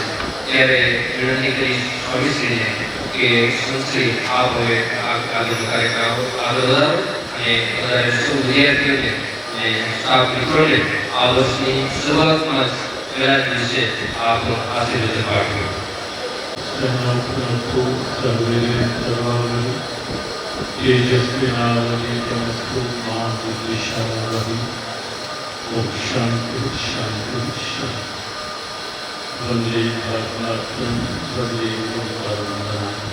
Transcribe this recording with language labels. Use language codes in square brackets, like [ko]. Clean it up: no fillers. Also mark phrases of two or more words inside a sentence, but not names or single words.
[gu] ત્યારે વિનંતી કરી સ્વામીશ્રીને કે સંતશ્રી આપ હવે આગળનો કાર્યક્રમ આગળ વધારો અને વધારે સૌ વિદ્યાર્થીઓને અને સ્ટાફ મિત્રોને આ વર્ષની શરૂઆતમાં જ પહેલા જ દિવસે આપ આશીર્વાદ પાઠવો. [sa] तेजस्विनावनीतमस्तु मा विद्विषावहि ओम शांति शांति शांति. वंदे भारतनाट्यम वंदे ओंकारवंदना.